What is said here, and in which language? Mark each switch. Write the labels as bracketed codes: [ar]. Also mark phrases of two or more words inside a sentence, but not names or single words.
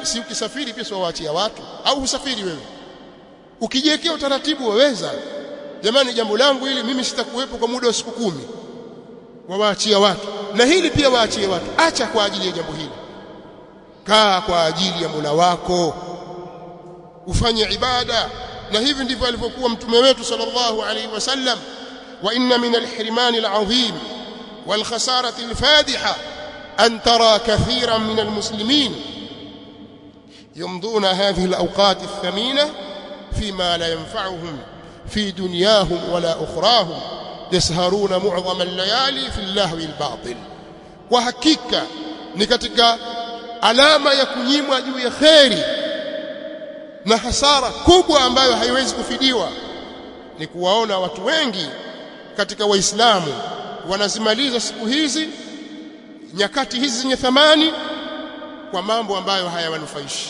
[sw] Si ukisafiri pia waachia watu, au usafiri wewe ukijiwekea utaratibu waweza, jamani, jambo langu hili mimi sitakuwepo kwa muda wa siku 10, waachia watu. Na hili pia waachie watu. Acha kwa ajili ya jambo hili, kaa kwa ajili ya Mola wako, ufanye ibada. Na hivi ndivyo alivyokuwa mtume wetu [ar] صلى الله عليه وسلم. وإن من الحرمان العظيم والخسارة الفادحة أن ترى كثيرا من المسلمين يمضون هذه الأوقات الثمينة فيما لا ينفعهم في دنياهم ولا أخراهم يسهرون معظم الليالي في اللهو الباطل. [sw] Kwa hakika ni katika alama ya kunyimwa juu ya kheri na hasara kubwa ambayo haiwezi kufidiwa ni kuwaona watu wengi katika Waislamu wanazimaliza siku hizi, nyakati hizi zenye thamani, kwa mambo ambayo hayawanufaishi.